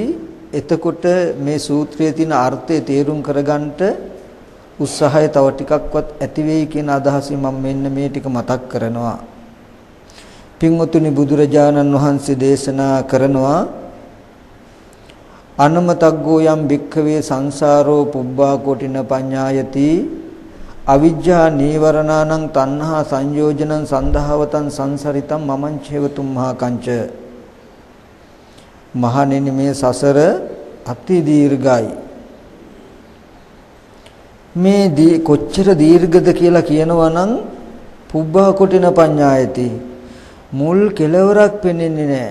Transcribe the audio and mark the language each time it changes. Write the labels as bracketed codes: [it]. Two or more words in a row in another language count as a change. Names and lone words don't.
[si] එතකොට මේ සූත්‍රයේ තියෙන අර්ථය තේරුම් කරගන්නට උත්සාහය තව ටිකක්වත් ඇති වෙයි කියන අදහසින් මම මෙන්න මේ ටික මතක් කරනවා. පින්වතුනි, බුදුරජාණන් වහන්සේ දේශනා කරනවා [pi] අනමතග්ගෝ යම් භික්ඛවේ සංසාරෝ පුබ්බා කොටින පඤ්ඤායති අවිජ්ජා නීවරණානං තණ්හා සංයෝජනං සන්දහවතං සංසරිතං මමං චේවතුම් මහා කංච. [si] මහණෙනි, මේ සසර අති දීර්ඝයි. මේ කොච්චර දීර්ඝද කියලා කියනවා නම් [pi] පුබ්බා කොටින පඤ්ඤායති, [si] මුල් කෙලවරක් පෙනෙන්නේ නැහැ.